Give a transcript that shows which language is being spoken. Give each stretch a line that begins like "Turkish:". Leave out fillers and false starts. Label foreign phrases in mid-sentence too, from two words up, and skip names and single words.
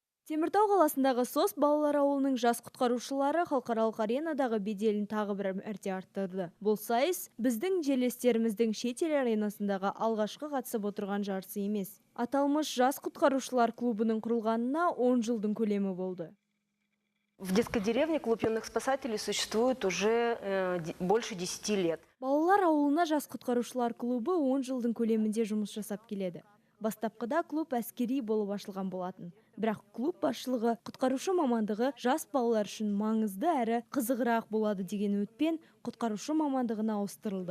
Kazakh: Теміртау қаласындағы СОС балалар ауылының жас құтқарушылары халықаралық аренадағы беделін тағы бір мәрте арттырды. Бұл сайыс біздің жерлестеріміздің шет ел аренасындағы алғашқы қатысып отырған жарысы емес. Аталмыш жас құтқарушылар клубының құрылғанына 10 жылдың көлемі болды.
Russian: В детской деревне клуб юных спасателей существует уже больше 10 лет.
Kazakh: Балалар ауылына жас құтқарушылар клубы 10 жылдың көлемінде жұмыс жасап келеді. Бастапқыда клуб әскери болып ашылған болатын. Бірақ клуб басшылығы құтқарушы мамандығы жас балалар үшін маңызды әрі қызығырақ болады деген үмітпен құтқарушы мамандығына ауыстырылды.